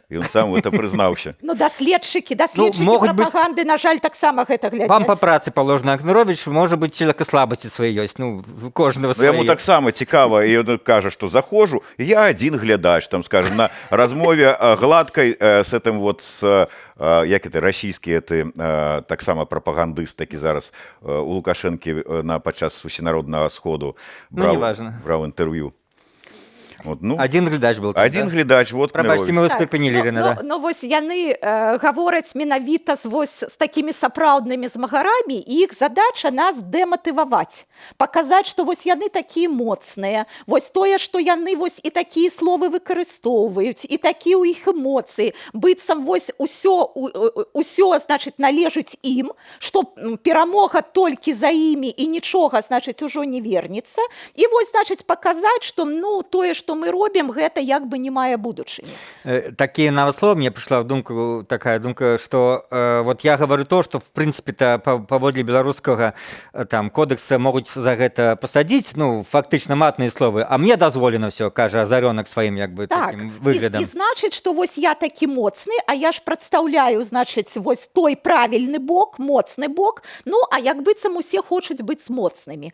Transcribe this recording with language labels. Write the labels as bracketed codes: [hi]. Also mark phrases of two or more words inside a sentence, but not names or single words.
[be] Ён сам гэта прызнаўся. Даследчыкі прапаганды, на жаль, таксама гэта глядзяць. Вам па працы паложана, а Кныровіч, можа быць, чалавека слабасці свае ёсць. Кожнага свае. Яму таксама цікава, і ён кажа, што заходжу, я адзін глядач, там, скажем, на размове гладкай [ru] с этим вот, [be] як это, расійскі, таксама прапагандыст, такі зараз у Лукашэнкі падчас усенароднага сходу браў інтэрв'ю. [ru] Вот, один глядач был. Один глядач, вот [be] Прабачце, мы вас прыпынілі, Ірына, да. Ну, вось яны гавораць менавіта з такімі сапраўднымі змагарамі, і іх задача нас дэматываваць. Паказаць, што вось яны такія моцныя, вось тое, што яны вось і такія словы выкарыстоўваюць, і такія ў іх эмоцыі. Быццам вось усё, значыць, належыць ім, што перамога толькі за імі і нічога, значыць, ужо не вернецца. І вось, значыць, паказаць, што, тое, што мы робім, гэта як бы не мае будучыні. [ru] Такие нават слова мне пришла в думку, такая думка, что вот я говорю то, что в принципе-то [be] паводле беларускага там кодекса могуць за гэта пасадзіць, фактычна матныя словы, а мне дазволена все, кажа азарёнак сваім як бы таким выглядам. І значыць, што вось я такі моцны, а я ж прадстаўляю, значыць, вось той правільны бок, моцны бок, а як быццам усе хочуць быць моцнымі.